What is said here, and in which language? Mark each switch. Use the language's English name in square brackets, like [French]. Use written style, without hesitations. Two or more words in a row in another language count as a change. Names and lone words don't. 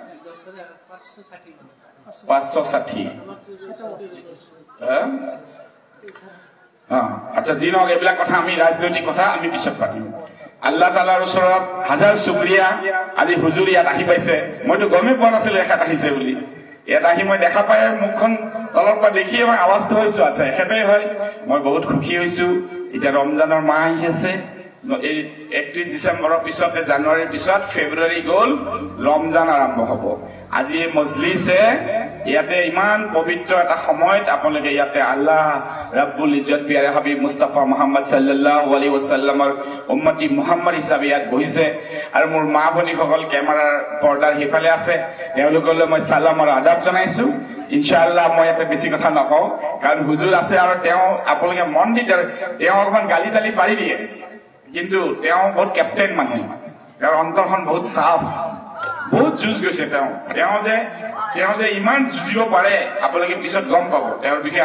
[Assamese] 560 আচ্ছা যি নহওক এইবিলাক কথা আমি ৰাজনৈতিক কথা আমি পিছত পাতিম আল্লাহ তাআলাৰ ওচৰত হাজাৰ শুকৰিয়া আজি হুজুৰ ইয়াত আহি পাইছে মইতো গমেই পোৱা নাছিলো এখেত আহিছে বুলি ইয়াত আহি মই দেখা পাই মুখখন তলৰ পৰা দেখিয়ে মই আৱাজটো হৈছো আচ্ছা এখেতেই হয় মই বহুত সুখী হৈছো এতিয়া ৰমজানৰ মাহ আহি আছে 31 ডিসেম্বৰৰ পিছতে জানুৱাৰীৰ পিছত ফেব্ৰুৱাৰী গ'ল ৰমজান আৰম্ভ হ'ব আজি এই মজলিছে ইয়াতে ইমান পবিত্ৰ এটা সময়ত আপোনালোকে ইয়াতে আল্লাহ ৰাব্বুল ইজ্জত [Urdu] پیارے حبیب [Assamese] মুস্তাফা মুহাম্মদ [Arabic] صلى الله عليه وسلم [Assamese] উম্মতি মুহাম্মদ হিচাপে ইয়াত বহিছে আৰু মোৰ মা ভনীসকল কেমেৰাৰ পৰ্দাৰ হিফালে আছে তেওঁলোকলৈ মই সালাম আৰু আদাব জনাইছো ইনশাআল্লাহ মই ইয়াতে বেছি কথা নকওঁ কাৰণ হুজুৰ আছে আৰু তেওঁ আপোনালোকে মন দি তেওঁ অকমান গালি তালি পাৰি দিয়ে কিন্তু তেওঁ বহুত কেপ্টেইন মানুহ তেওঁৰ অন্তৰখন বহুত সাফ বহুত যুঁজ গৈছে তেওঁ যে ইমান যুঁজিব পাৰে আপোনালোকে পিছত গম পাব তেওঁৰ বিষয়ে